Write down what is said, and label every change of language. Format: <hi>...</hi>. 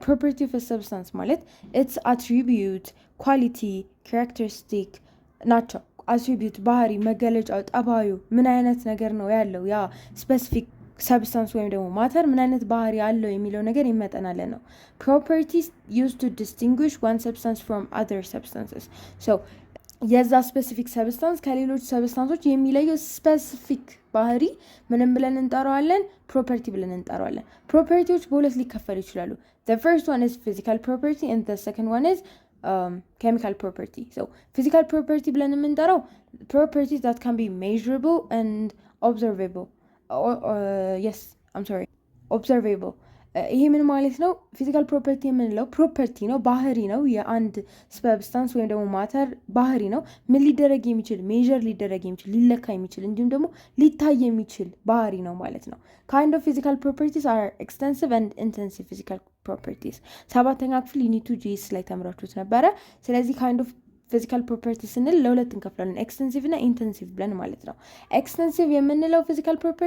<am>ፕሮፐርቲ ኦፍ ሰብስታንስ ማለት ኢትስ አትሪቢዩት፣ ኳሊቲ፣ ካራክተሪስቲክ ናቸው። አትሪቢዩት ባህሪ፣ መገለጫው፣ ጠባዩ ምን አይነት ነገር ነው ያለው ያ ስፔሲፊክ ሰብስታንስ ወይም ደግሞ ማተር ምን አይነት ባህሪ አለው የሚለው ነገር ይመጠናለን ነው። ፕሮፐርቲስ</am> <en>used to distinguish one substance from other substances. so</en> <am>የዛ ስፔሲፊክ ሰብስታንስ ከሌሎች ሰብስታንሶች የሚለየው ስፔሲፊክ ባህሪ ምንም ብለን እንጠራዋለን? ፕሮፐርቲ ብለን እንጠራዋለን። ፕሮፐርቲዎች በሁለት ሊከፈሉ ይችላሉ።</am> <en>the first one is physical property and the second one is chemical property. so physical property</en> <am>ብለን የምንጠራው</am> <en>properties that can be measurable and observable. yes I'm sorry observable.</en> <am>ይሄ ምን ማለት ነው? ፊዚካል ፕሮፐርቲ የምንለው ፕሮፐርቲ ነው፣ ባህሪ ነው። የአንድ ሰብስታንስ ወይም ደግሞ ማተር ባህሪ ነው። ምን ሊደረግ የሚችል ሜዥር ሊደረግ የሚችል ሊለካ የሚችል እንዲሁም ደግሞ ሊታይ የሚችል ባህሪ ነው ማለት ነው።</am> <en>ካይንድ ኦፍ ፊዚካል ፕሮፐርቲስ አር ኤክስቴንሲቭ ኤንድ ኢንቴንሲቭ ፊዚካል ፕሮፐርቲስ።</en> <am>7ኛ ክፍል ዩኒት 2 ጂኤስ ላይ ተምራችሁት ነበረ። ስለዚህ ካይንድ ኦፍ ፊዚካል ፕሮፐርቲ ስንል ለሁለት እንከፍላለን፣ ኤክስቴንሲቭ እና ኢንቴንሲቭ ብለን ማለት ነው። ኤክስቴንሲቭ የምንለው ፊዚካል</am>